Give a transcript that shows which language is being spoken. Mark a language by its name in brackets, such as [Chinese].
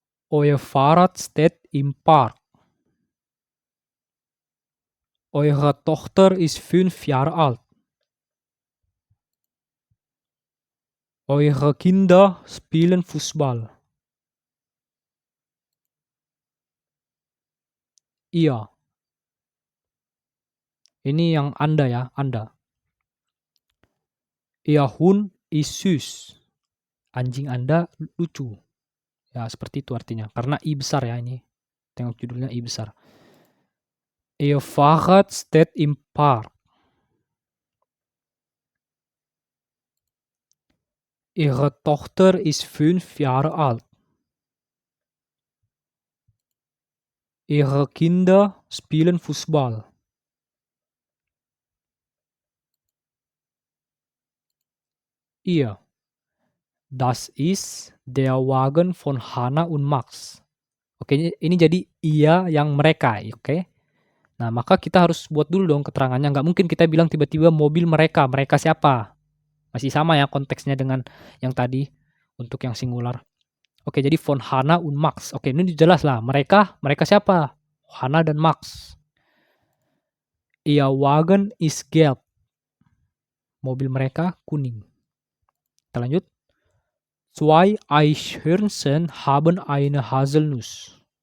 [German] Euer Fahrrad steht im Park. Eure Tochter ist 5 Jahre alt. Eure Kinder spielen Fußball. [Indonesian] Iya, ini yang Anda ya, Anda. [German] Ihr Hund ist süß. [Indonesian] Anjing Anda lucu. Ya, seperti itu artinya. Karena I besar ya ini. Tengok judulnya I besar. [German] Ihr Fahrrad steht im Park. Ihre Tochter ist 5 Jahre alt. Ihre Kinder spielen Fußball. Ihr. Das ist der Wagen von Hana und Max. [Indonesian] Oke, ini jadi iya yang mereka, oke. Nah, maka kita harus buat dulu dong keterangannya. Nggak mungkin kita bilang tiba-tiba mobil mereka. Mereka siapa? Masih sama ya konteksnya dengan yang tadi untuk yang singular. Oke, jadi [German] von Hana und Max. [Indonesian] Oke, ini jelas lah. Mereka siapa? Hana dan Max. [German] Ihr Wagen ist gelb. [Indonesian] Mobil mereka kuning. Kita lanjut. [German] Zwei Eichhörnchen haben eine Haselnuss.